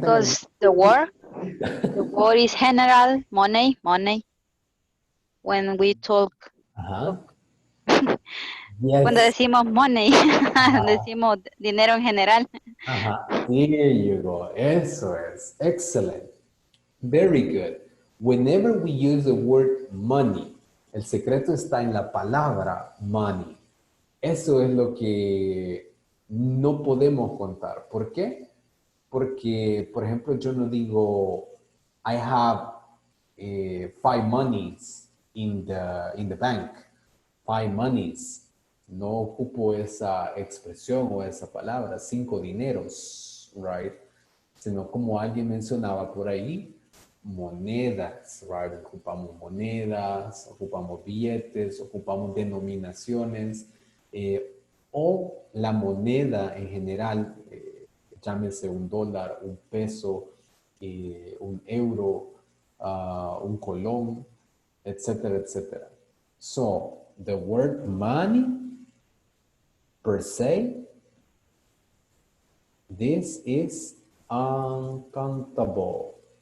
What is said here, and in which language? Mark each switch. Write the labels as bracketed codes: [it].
[en] Because the word is general, money. When we talk, Yes. [es] cuando decimos money, decimos dinero en general. [en] There you go. [es] Eso es. [en] Excellent. Very good. Whenever we use the word money, [es] el secreto está en la palabra money. Eso es lo que no podemos contar. ¿Por qué? Porque, por ejemplo, yo no digo [en] I have 5 monies in the bank. 5 monies. [es] No ocupo esa expresión o esa palabra, 5 dineros, right? Sino como alguien mencionaba por ahí, monedas, right? Ocupamos monedas, ocupamos billetes, ocupamos denominaciones, o la moneda en general, llámese un dólar, un peso, un euro, un colón, etcétera, etcétera. [en] So, the word money, per se, this is uncountable.